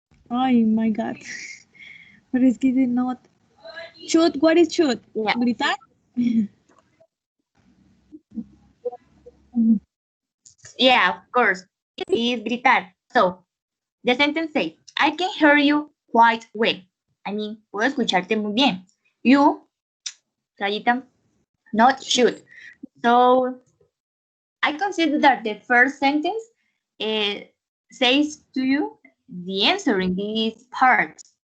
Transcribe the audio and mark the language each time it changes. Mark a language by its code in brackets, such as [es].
[en] Oh my God. [es] Pero es que dice [en] not. Should. What is should? Yeah. [es] Gritar. [en] Yeah, of course. Is gritar. So, the sentence says, I can hear you quite well. I mean, [es] puedo escucharte muy bien. [en] You, rayita, not should. So, I consider that the first sentence says to you the answer in these parts.